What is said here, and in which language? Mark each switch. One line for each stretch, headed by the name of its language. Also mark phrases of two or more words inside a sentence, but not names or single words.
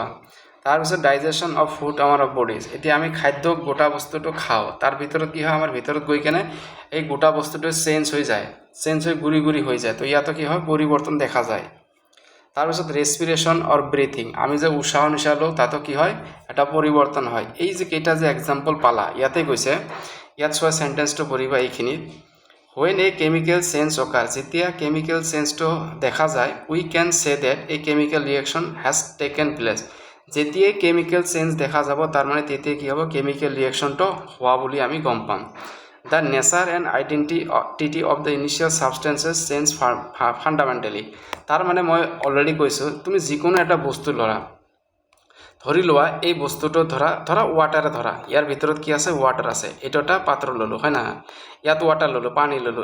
Assamese: তাৰপিছত
English: Digestion of food our bodies.
Assamese: এতিয়া আমি খাদ্য গোটা বস্তুটো খাওঁ, তাৰ ভিতৰত কি হয়, আমাৰ ভিতৰত গৈ কেনে এই গোটা বস্তুটো চেঞ্জ হৈ গুৰি হৈ যায়। তো ইয়াতো কি হয়, পৰিৱৰ্তন দেখা যায়। তাৰপিছত
English: respiration or breathing,
Assamese: আমি যে উশাহ নিশাহ লওঁ, তাতো কি হয়, এটা পৰিৱৰ্তন হয়। এই যে কেইটা যে এক্সাম্পল পালা, ইয়াতে কৈছে, ইয়াত চোৱা চেণ্টেন্সটো পঢ়িবা এইখিনিত।
English: When a chemical change occurs,
Assamese: যেতিয়া
English: chemical change
Assamese: দেখা যায়,
English: We can say that a chemical reaction has taken place.
Assamese: যেতিয়াই
English: chemical change
Assamese: দেখা যাব, তাৰ মানে তেতিয়া কি হ'ব,
English: chemical reaction
Assamese: হোৱা বুলি আমি গম পাম।
English: The nature and identity of the initial substances change fundamentally.
Assamese: তাৰ মানে মই অলৰেডি কৈছোঁ, তুমি যিকোনো এটা বস্তু ল'ৰা, ধৰি লোৱা এই বস্তুটো ধৰা ৱাটাৰে ধৰা, ইয়াৰ ভিতৰত কি আছে, ৱাটাৰ আছে, এইটো এটা পাত্ৰ ল'লোঁ, হয় না, ইয়াত ৱাটাৰ ল'লোঁ, পানী ল'লোঁ।